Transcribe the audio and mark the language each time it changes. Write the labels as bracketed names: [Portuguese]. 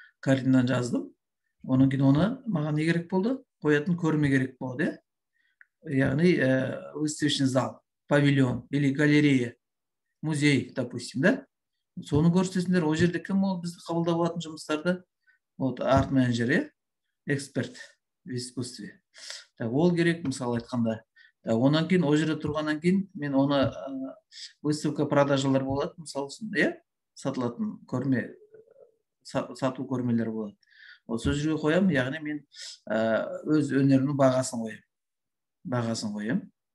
[Kazakh] Картинаны жаздым, онан кейін оны маған не керек болды? Қоятын көрме керек болды, яғни [Russian] выставочный зал, павильон или галерея, музей, допустим, [Kazakh] да? Соны көрсетесіңдер, ол жерде кім ол бізді қабылдап алатын жұмыстарды? [Russian] Вот арт менеджер, эксперт в искусстве. [Kazakh] Так, ол керек, мысалы айтқанда. Онан кейін ол жерде тұрғаннан кейін мен оны выставка продажалар болады, мысалы үшін, сатылатын көрме, сату көрмелер болады. Сол жерге қоямын, яғни мен өз өнерімнің бағасын қоямын.